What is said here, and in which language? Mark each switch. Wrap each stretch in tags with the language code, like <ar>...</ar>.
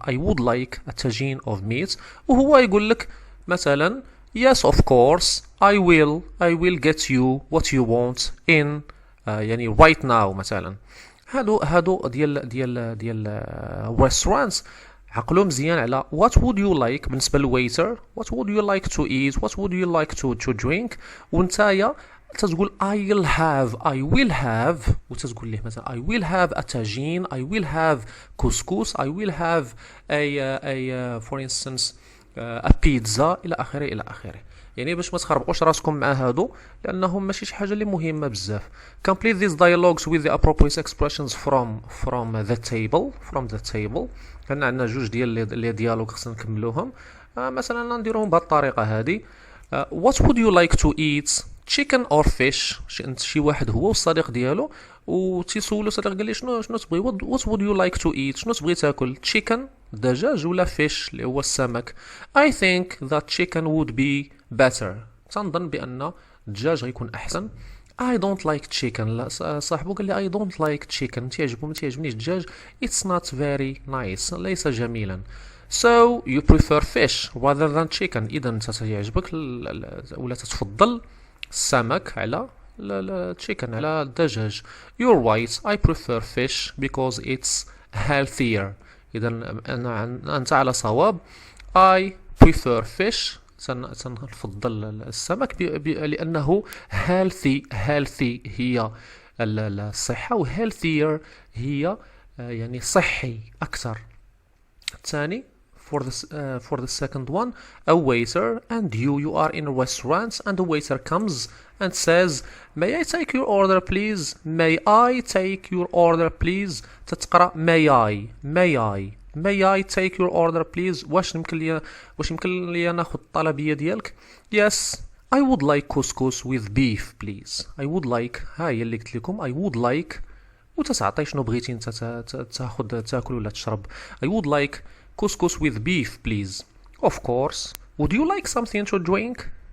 <en>I would like a tagine of meat،</en> <ar>وهو يقول لك مثلا</ar> <en>yes of course I will get you what you want in</en> <ar>يعني</ar> <en>right now</en> <ar>مثلا. هادو ديال</ar> <en>restaurants</en> <ar>عقلوا مزيان على</ar> <en>what would you like</en> <ar>بالنسبة للويتر.</ar> <en>what would you like to eat, what would you like to drink.</en> <ar>ونتايا تتقول</ar> <en>I will have</en> <ar>وتتقول ليه مثلا</ar> <en>I will have a tagine, I will have couscous, I will have a for instance a pizza</en> <ar>إلى آخره إلى آخره. يعني باش ما تخربقوش راسكم مع هادو لأنهم ماشي شي حاجة اللي مهمة بزاف.</ar> <en>Complete these dialogues with the appropriate expressions from the table.</en> <ar>كان عندنا جوج ديال لي ديالوغ خصنا نكملوهم. مثلا نديروهم بهاد الطريقة هادي.</ar> <en>What would you like to eat? chicken or fish.</en> <ar>شي واحد هو والصديق ديالو وتيسولو الصديق قال لي شنو تبغي.</ar> <en>what would you like to eat.</en> <ar>شنو تبغي تاكل chicken الدجاج ولا fish اللي هو السمك.</ar> <en>I think that chicken would be better.</en> <ar>تنظن بأن الدجاج غيكون أحسن.</ar> <en>I don't like chicken.</en> <ar>لا صاحبو قال لي</ar> <en>I don't like chicken</en> <ar>ما تيعجبنيش الدجاج.</ar> <en>It's not very nice.</en> <ar>ليس جميلا.</ar> <en>So you prefer fish rather than chicken.</en> <ar>إذا أنت تيعجبك ولا تتفضل السمك على chicken على الدجاج.</ar> <en>You're right. I prefer fish because it's healthier.</en> <ar>إذا أنت على صواب.</ar> <en>I prefer fish.</en> <ar>سنفضل السمك لأنه healthy هي الصحة و healthier هي يعني صحي أكثر. الثاني</ar> <en>for the second one, a waiter and you are in a restaurant and the waiter comes and says may I take your order please. may I take your order please.</en> <ar>تتقرأ</ar> <en>may I take your order please.</en> <ar>واش يمكن لي ناخذ الطلبية ديالك.</ar> <en>yes I would like couscous with beef please. I would like</en> <ar>هاي اللي قلت لكم I would like وتتعطي شنو بغيتي انت تاكل ولا تشرب.</ar> <en>I would like couscous with beef please. of course. would you like something to drink.</en>